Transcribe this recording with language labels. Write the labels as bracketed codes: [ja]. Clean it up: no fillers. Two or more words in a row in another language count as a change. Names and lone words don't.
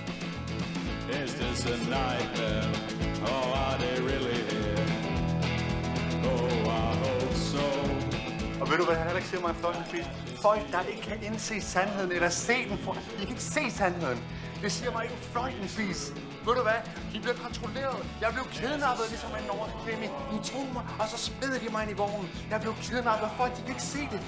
[en] Is this a nightmare? Oh, are they really here? Oh, I hope so. [da] Og ved du hvad, jeg heller ikke siger mig en fløjtende fis? Folk, der ikke kan indse sandheden eller se den for... De kan ikke se sandheden. Det siger mig ikke en fløjtende fis. Ved du hvad? De bliver kontrolleret. Jeg blev kidnappet ligesom en norsk kvinde. De tog mig, og så smed de mig ind i vognen. Jeg blev kidnappet. Folk, de kan ikke se det.